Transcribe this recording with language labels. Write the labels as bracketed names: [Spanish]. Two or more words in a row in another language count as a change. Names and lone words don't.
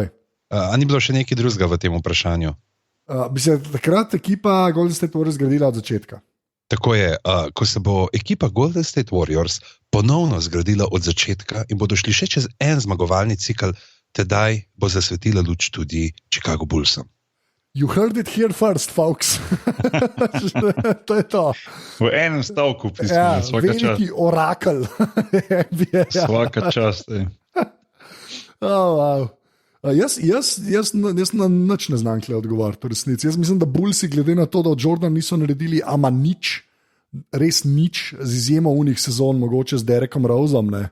[Slovenian] A ni bilo še nekaj drugega v tem vprašanju? Bi se takrat ekipa Golden State Warriors zgradila od začetka? Tako je, ko se bo ekipa Golden State Warriors ponovno zgradila od začetka in bodo šli še čez en zmagovalni cikl, tedaj bo zasvetila luč tudi Chicago Bullsom. [English] You heard it here first, folks. [Slovenian] To je to. V enem stavku pismo, [Croatian] svaka čast. [Slovenian] Veliki orakel. [Croatian] Svaka čast. [Slovenian] Wow. Jaz na nič ne znam kle odgovoriti v resnici. Jaz mislim, da Bullsi glede na to, da od Jordan niso naredili ama nič, res nič, z izjemo unih sezon, mogoče z Derekom Roseom, ne.